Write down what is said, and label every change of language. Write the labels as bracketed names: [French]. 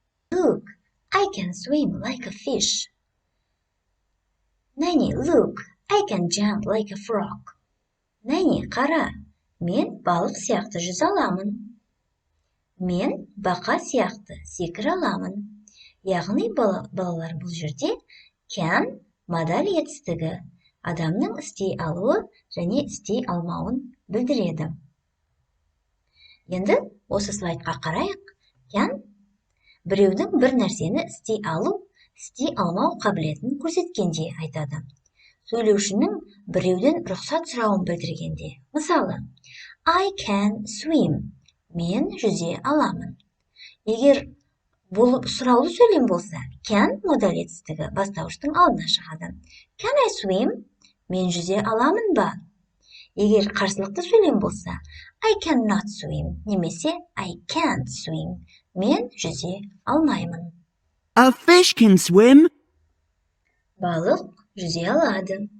[English] Look, I can swim like a fish. Нәне, look, I can jump like a frog. [Kazakh] Нәне, қара, мен балық сияқты жүзе аламын. Мен бақа сияқты секіре аламын. Яғни балалар бұл жерде can модаль етістігі адамның істей алуы және істей алмауын білдіреді. Енді осы слайдқа қарайық. Can біреудің бір нәрсені істей алу, істей алмау қабілетін көрсеткенде айтады. Сөйлеушінің біреуден рұқсат сұрауын білдіргенде. [English] Мысалы, I can swim. [Kazakh] Мен жүзе аламын. Егер бұл сұраулы сөйлем болса, can модаль етістігі бастауыштың алдына шығады. [English] Can I swim? [Kazakh] Мен жүзе аламын ба? Егер қарсылықты сөйлем болса, [English] I cannot swim, немесе I can't swim. [Kazakh] Мен жүзе алмаймын. [English] A fish can swim. [Kazakh] Балық жүзе алады.